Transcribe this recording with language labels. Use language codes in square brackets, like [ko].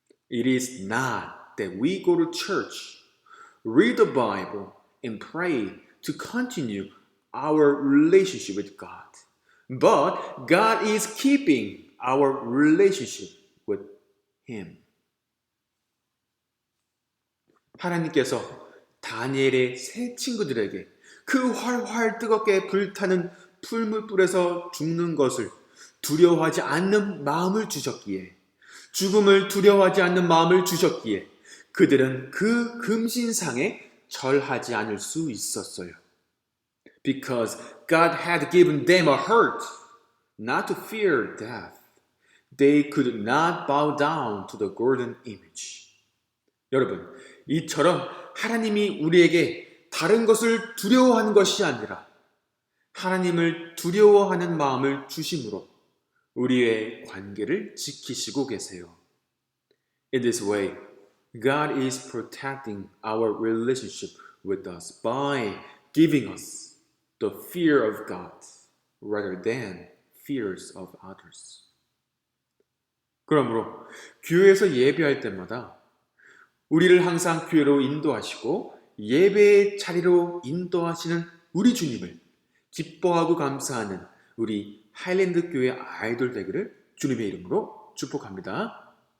[en] It is not that we go to church, read the Bible, and pray to continue our relationship with God. But God is keeping our relationship with Him. [ko] 하나님께서 다니엘의 세 친구들에게 그 활활 뜨겁게 불타는 풀무불에서 죽는 것을 두려워하지 않는 마음을 주셨기에, 죽음을 두려워하지 않는 마음을 주셨기에 그들은 그 금신상에 절하지 않을 수 있었어요. [en] Because God had given them a heart not to fear death, they could not bow down to the golden image. [ko] 여러분, 이처럼 하나님이 우리에게 다른 것을 두려워하는 것이 아니라 하나님을 두려워하는 마음을 주심으로 우리의 관계를 지키시고 계세요. [en] In this way, God is protecting our relationship with us by giving us the fear of God rather than fears of others. [ko] 그러므로 교회에서 예배할 때마다 우리를 항상 교회로 인도하시고 예배의 자리로 인도하시는 우리 주님을 기뻐하고 감사하는 우리 하일랜드 교회 아이돌 되기를 주님의 이름으로 축복합니다.